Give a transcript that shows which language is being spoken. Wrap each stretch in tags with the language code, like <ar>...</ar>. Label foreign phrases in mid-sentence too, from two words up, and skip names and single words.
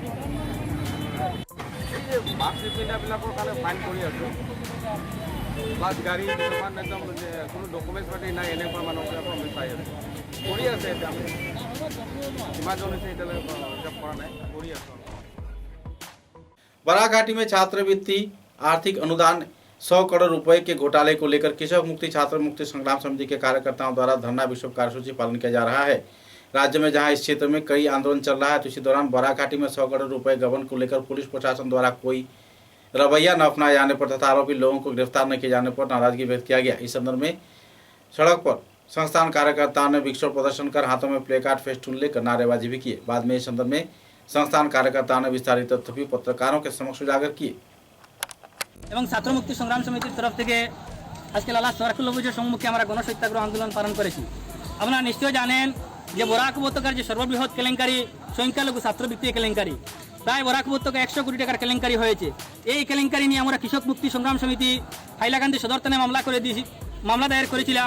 <as>এই যে মাস্ক নিপিন্ধাবিলাকৰ কাৰণে ফাইন কৰি আছোঁ। প্লাছ গাড়ী কিছুমান একদম কোনো ডকুমেণ্টছ পাতি নাই, এনেকুৱা মানুহবিলাকৰ আমি চাই আছোঁ, কৰি আছে। এতিয়া আমি কিমানজন হৈছে এতিয়ালৈকে হিচাপ কৰা নাই, কৰি আছোঁ।</as> <hi>बराघाटी में छात्रवृत्ति आर्थिक अनुदान 100 करोड़ रुपए के घोटाले को लेकर कृषक मुक्ति छात्र मुक्ति संग्राम समिति के कार्यकर्ताओं द्वारा धरना विक्षोभ कार्यसूची पालन किया जा रहा है। राज्य में जहां इस क्षेत्र में कई आंदोलन चल रहा है, तो इसी दौरान बराघाटी में 100 करोड़ रुपए गबन को लेकर पुलिस प्रशासन द्वारा कोई रवैया न अपनाए जाने पर तथा आरोपी लोगों को गिरफ्तार न किए जाने पर नाराजगी व्यक्त किया गया। इस संदर्भ में सड़क पर संस्थान कार्यकर्ताओं ने विक्षोभ प्रदर्शन कर हाथों में प्लेकार्ड फेस्टून लेकर नारेबाजी भी किए। बाद में इस संदर्भ में संस्थान कार्यकर्ताओं ने विस्तारित तथ्य भी पत्रकारों के समक्ष उजागर किए।</hi> <bn>এবং ছাত্র মুক্তি সংগ্রাম সমিতির তরফ থেকে আজকে লালা সরকার অভিযোগের সম্মুখে আমরা গণসত্যাগ্রহ আন্দোলন পালন করেছি। আপনারা নিশ্চয়ই জানেন যে বরাক উপত্যকার যে সর্ববৃহৎ কেলেঙ্কারি সংখ্যালঘু ছাত্রবৃত্তি কেলেঙ্কারি, প্রায় বরাক উপত্যকা 100 কোটি টাকার কেলেঙ্কারি হয়েছে। এই কেলেঙ্কারি নিয়ে আমরা কৃষক মুক্তি সংগ্রাম সমিতি হাইলাকান্দি সদর থানায় মামলা দায়ের করেছিলাম।</bn>